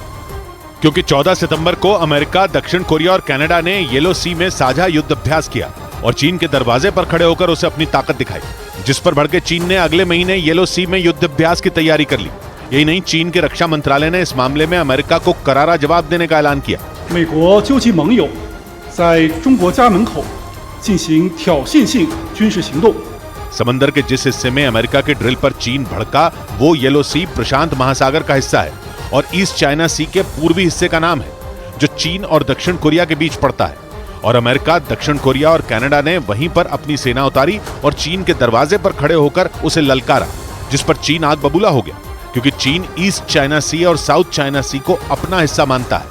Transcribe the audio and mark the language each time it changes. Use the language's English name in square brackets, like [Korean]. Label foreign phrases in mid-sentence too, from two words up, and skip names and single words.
[Hindi] क्योंकि 14 सितंबर को अमेरिका, दक्षिण कोरिया और कनाडा ने येलो सी में साझा युद्ध अभ्यास किया। और चीन के दरवाजे पर खड़े होकर उसे अपनी ताकत दिखाई, जिस पर भड़के चीन ने अगले महीने येलो सी में युद्धाभ्यास की तैयारी कर ली। यही नहीं, चीन के रक्षा मंत्रालय ने इस मामले में अमेरिका को करारा जवाब देने का ऐलान किया। [Chinese] 美国究其盟友在中国家门口进行挑衅性军事行动。 [Hindi] समंदर के जिस हिस्से में अमेरिका के ड्रिल पर चीन भड़का वो येलो सी प्रशांत महासागर का हिस्सा है और ईस्ट चाइना सी के पूर्वी हिस्से का नाम है, जो चीन और दक्षिण कोरिया के बीच पड़ता है। और अमेरिका, दक्षिण कोरिया और कनाडा ने वहीं पर अपनी सेना उतारी और चीन के दरवाजे पर खड़े होकर उसे ललकारा, जिस पर चीन आग बबूला हो गया, क्योंकि चीन ईस्ट चाइना सी और साउथ चाइना सी को अपना हिस्सा मानता है।